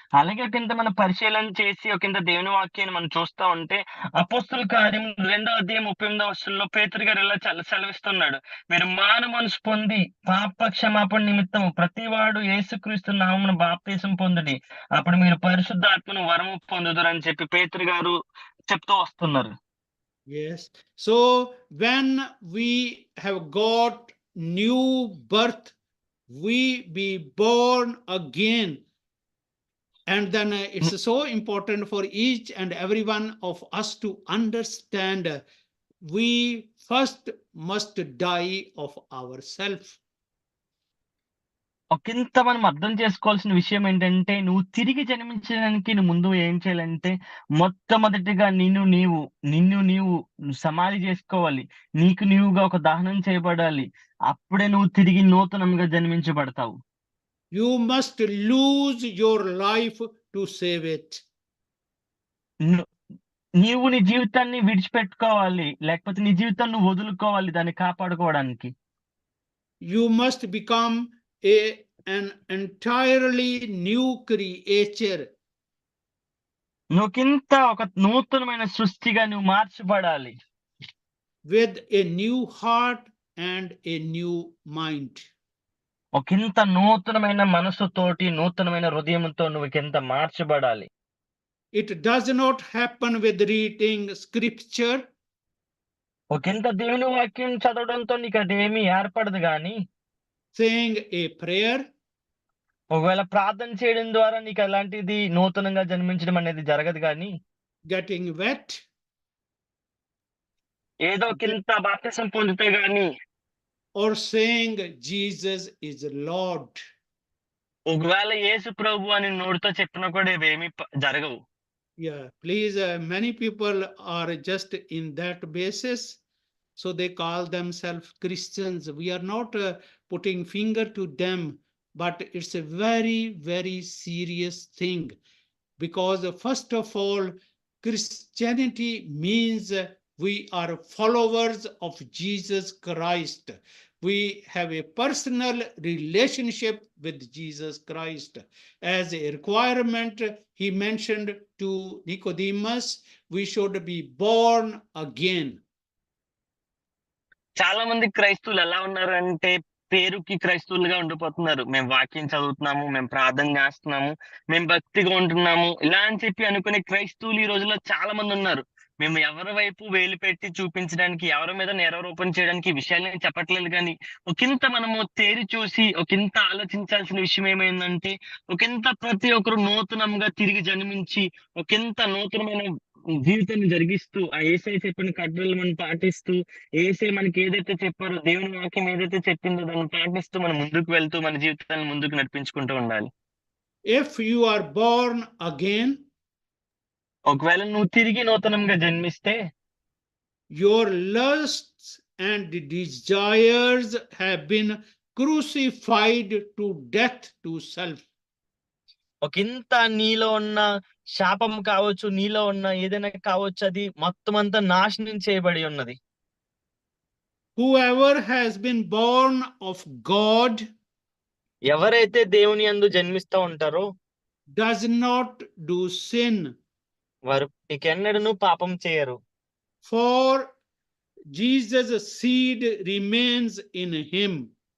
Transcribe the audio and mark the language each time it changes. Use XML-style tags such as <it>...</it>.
<te>అలాగే ఒకంత మనం పరిశీలన చేసి ఒకంత దేవుని వాక్యాన్ని మనం చూస్తా ఉంటే అపోస్తలుల కార్యం 2వ అధ్యాయం 38వ వచనంలో పేతురు గారు ఇలా సెలవిస్తున్నాడు. మీరు మారు మనసు పొంది పాప క్షమాపణ నిమిత్తం ప్రతివాడు యేసుక్రీస్తు నామమున బాప్తిసం పొందుడి. అప్పుడు మీరు పరిశుద్ధాత్మను వరము పొందుదురని చెప్పి పేతురు గారు చెప్తూ వస్తున్నారు.</te> <en>Yes. So when we have got new birth, we be born again. And then it's so important for each and every one of us to understand we first must die of ourselves.</en> <te>ఒకంత మనం అర్థం చేసుకోవాల్సిన విషయం ఏంటంటే, నువ్వు తిరిగి జన్మించడానికి నువ్వు ముందు ఏం చేయాలంటే, మొట్టమొదటిగా నిన్ను నీవు సమాధి చేసుకోవాలి. నీకు నీవుగా ఒక దహనం చేయబడాలి. అప్పుడే నువ్వు తిరిగి నూతనంగా జన్మించబడతావు.</te> <en>You must lose your life to save it.</en> <te>నీవు నీ జీవితాన్ని విడిచిపెట్టుకోవాలి. లేకపోతే నీ జీవితాన్ని నువ్వు వదులుకోవాలి దాన్ని కాపాడుకోవడానికి.</te> <en>You must become an entirely new creature.</en> <te>నువ్వుకింత ఒక నూతనమైన సృష్టిగా నువ్వు మార్చబడాలి.</te> <en>With a new heart and a new mind.</en> <te>ఒకంత నూతనమైన మనసుతోటి, నూతనమైన హృదయంతో నువ్వుకింత మార్చబడాలి.</te> <en>It does not happen with reading scripture.</en> <te>ఒకంత దేవుని వాక్యం చదవడంతో నీకు అదేమీ ఏర్పడదు గాని,</te> <en>saying a prayer,</en> <te>ఒకవేళ ప్రార్థన చేయడం ద్వారా నీకు అలాంటిది నూతనంగా జన్మించడం అనేది జరగదు గాని,</te> <en>getting wet,</en> <te>ఏదో కింత బాప్తిసం పొందితే గాని</te> <en>or saying Jesus is Lord.</en> <te>ఒకవేళ యేసు ప్రభు అని నోటితో చెప్పినా కూడా ఇవేమీ జరగవు.</te> <en>Yeah, please, many people are just in that basis, so they call themselves Christians. We are not putting finger to them, but it's a very, very serious thing, because first of all, Christianity means we are followers of Jesus Christ. We have a personal relationship with Jesus Christ. As a requirement, he mentioned to Nicodemus, we should be born again.</en> <te>చాలా మంది క్రైస్తవులు ఎలా ఉన్నారంటే పేరుకి క్రైస్తవులుగా ఉండిపోతున్నారు. మేము వాక్యం చదువుతున్నాము, మేము ప్రార్థన చేస్తున్నాము, మేము భక్తిగా ఉంటున్నాము ఇలా అని చెప్పి అనుకునే క్రైస్తవులు ఈ రోజుల్లో చాలా మంది ఉన్నారు. మేము ఎవరి వైపు వేలు పెట్టి చూపించడానికి, ఎవరి మీద నేరారోపణ చేయడానికి ఈ విషయాలని చెప్పట్లేదు. కానీ ఒకంత మనము తేరి చూసి ఒకంత ఆలోచించాల్సిన విషయం ఏమైందంటే, ఒకంత ప్రతి ఒక్కరు నూతనంగా తిరిగి జన్మించి ఒకంత నూతనమైన జీవితాన్ని జరిగిస్తూ ఆ యేసయ్య చెప్పిన కట్టడలు మనం పాటిస్తూ, యేసయ్య మనకి ఏదైతే చెప్పారో, దేవుని వాక్యం ఏదైతే చెప్పిందో దాన్ని పాటిస్తూ మనం ముందుకు వెళ్తూ మన జీవితాన్ని ముందుకు నడిపించుకుంటూ ఉండాలి.</te> <en>If you are born again,</en> <te>ఒకవేళ నువ్వు తిరిగి నూతనంగా జన్మిస్తే</te> <en>your lusts and desires have been crucified to death to self.</en> <te>ఒకంత నీలో ఉన్న శాపం కావచ్చు, నీలో ఉన్న ఏదైనా కావచ్చు, అది మొత్తం అంతా నాశనం చేయబడి ఉన్నది.</te> <en>Whoever has been born of God</en> <te>ఎవరైతే దేవుని యందు జన్మిస్తూ ఉంటారో</te> <en>does not do sin,</en> <te>వారు ఇకెన్నడను పాపం చేయరు.</te> <en>for Jesus' seed remains in him.</en>